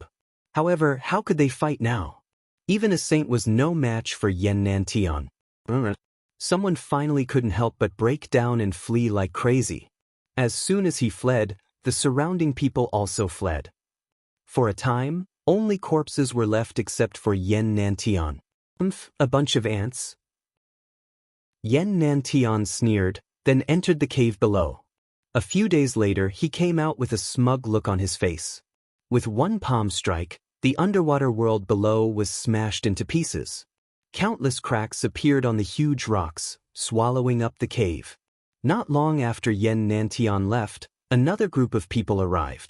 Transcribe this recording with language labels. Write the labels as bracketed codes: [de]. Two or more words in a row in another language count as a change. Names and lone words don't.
[en] However, how could they fight now? Even a saint was no match for Yen Nantian. Someone finally couldn't help but break down and flee like crazy. As soon as he fled, the surrounding people also fled. For a time, only corpses were left except for Yen Nantian. A bunch of ants. Yen Nantian sneered, then entered the cave below. A few days later, he came out with a smug look on his face. With one palm strike, the underwater world below was smashed into pieces. Countless cracks appeared on the huge rocks, swallowing up the cave. Not long after Yen Nantian left, another group of people arrived.